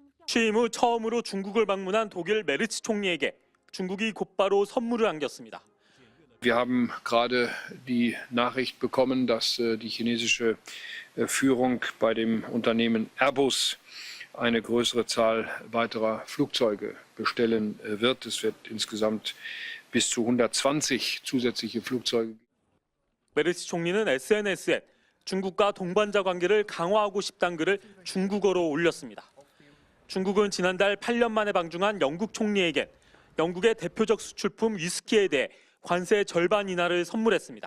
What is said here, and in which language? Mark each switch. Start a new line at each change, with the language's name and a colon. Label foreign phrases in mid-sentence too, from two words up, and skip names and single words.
Korean: 취임 후 처음으로 중국을 방문한 독일 메르츠 총리에게 중국이 곧바로 선물을 안겼습니다.
German: Wir haben gerade die Nachricht bekommen, dass die chinesische Führung bei dem Unternehmen Airbus eine größere Zahl weiterer Flugzeuge bestellen wird. Es wird insgesamt bis zu 120 zusätzliche Flugzeuge.
Korean: 메르츠 총리는 SNS에 중국과 동반자 관계를 강화하고 싶다는 글을 중국어로 올렸습니다. 중국은 지난달 8년 만에 방중한 영국 총리에게 영국의 대표적 수출품 위스키에 대해 관세 절반 인하를 선물했습니다.